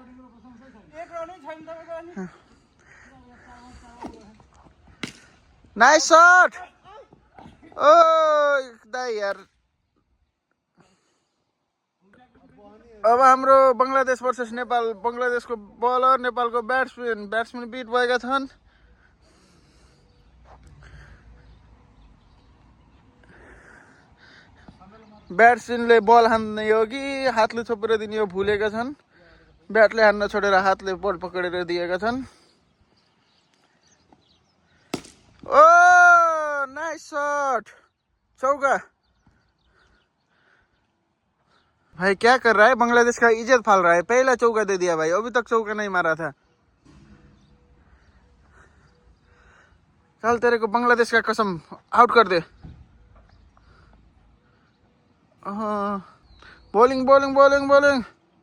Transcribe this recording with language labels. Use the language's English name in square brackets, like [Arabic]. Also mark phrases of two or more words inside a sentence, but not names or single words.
[English] nice shot [Nepali] ओ दाइ यार अब हाम्रो बङ्गलादेश भर्सेस नेपाल बङ्गलादेशको बलर नेपालको ब्याट्सम्यान बिट भएका छन् ब्याट्सम्यानले बल हान्ने हो कि हातले छोपेर दिने हो भुलेका छन् ब्याटले हान्न छोडेर हातले बल पक्रेर दिएका छन् [Hindi] ओ [English] nice shot [Hindi] चौका भाई क्या कर रहा है बांग्लादेश का इज्जत फाल रहा है पहला चौका दे दिया भाई अभी तक चौका नहीं मारा था चल तेरे को बांग्लादेश का कसम आउट कर दे बॉलिंग